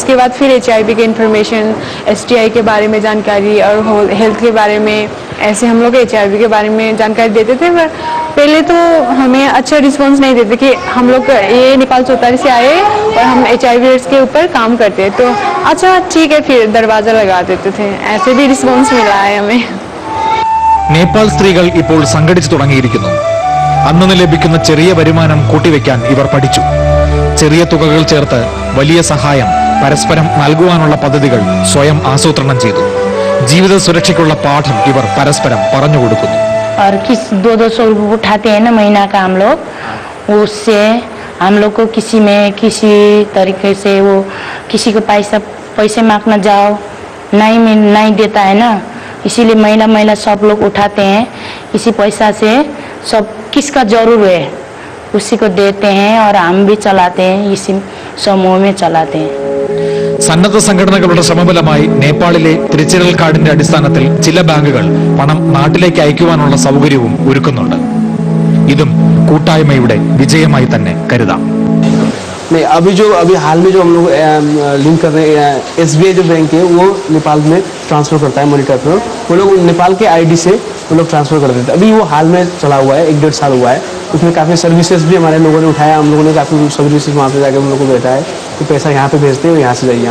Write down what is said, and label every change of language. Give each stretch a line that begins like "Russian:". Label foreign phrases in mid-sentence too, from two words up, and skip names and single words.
Hindi: उसके बाद फिर HIV के इन्फॉर्मेशन, STI के बारे में जानकारी और हेल्थ के बारे में ऐसे हम लोग HIV के बारे में जानकारी देते थे। पर पहले तो हमें अच्छा रिस्पॉन्स नहीं देते कि हम लोग ये नेपाल चौतारी से आए और हम HIV एड्स के ऊपर काम करते हैं, तो अच्छा ठीक है फिर दरवाज़ा लगा देते थे। ऐसे भी रिस्पॉन्स मिला है हमें।
Malayalam: നേപ്പാൾ സ്ത്രീകൾ ഇപ്പോൾ സംഘടിച്ചു തുടങ്ങിയിരിക്കുന്നു. അന്നു ലഭിക്കുന്ന ചെറിയ വരുമാനം കൂട്ടിവെക്കാൻ ഇവർ പഠിച്ചു. ചെറിയ തുകകൾ ചേർത്ത് വലിയ സഹായം പരസ്പരം നൽകുവാനുള്ള പദ്ധതികൾ സ്വയം ആസൂത്രണം ചെയ്തു. ജീവിത സുരക്ഷയ്ക്കുള്ള പാഠം ഇവർ പരസ്പരം പറഞ്ഞുകൊടുക്കുന്നു.
Hindi: और किस 200 रुपये उठाते हैं ना महीना का हम लोग, उससे हम लोग को किसी तरीके से वो किसी को पैसे मांगना जाओ नहीं देता है ना, इसीलिए महिला सब लोग उठाते हैं। इसी पैसा से सब किसका जरूर है उसी को देते हैं और हम भी चलाते हैं, इसी समूह में चलाते हैं.
Malayalam: സന്നദ്ധ സംഘടനകളുടെ ശ്രമഫലമായി നേപ്പാളിലെ തിരിച്ചറിയൽ കാർഡിന്റെ അടിസ്ഥാനത്തിൽ ചില ബാങ്കുകൾ പണം നാട്ടിലേക്ക് അയക്കുവാനുള്ള സൗകര്യവും ഒരുക്കുന്നുണ്ട്. ഇതും കൂട്ടായ്മയുടെ വിജയമായി തന്നെ കരുതാം.
Hindi: नहीं, अभी हाल में जो हम लोग लिंक कर रहे हैं, SBI जो बैंक है वो नेपाल में ट्रांसफ़र करता है
English: money transfer,
Hindi: वो लोग नेपाल के ID से वो लोग ट्रांसफ़र कर देते हैं। अभी वो हाल में चला हुआ है, 1-1.5 साल हुआ है। उसमें काफ़ी सर्विसेज भी हमारे लोगों ने उठाया, हम लोगों ने काफ़ी सर्विसेज वहाँ पे जाकर हम लोग को बैठा है कि पैसा यहाँ पे भेजते हैं, यहाँ से जाइए।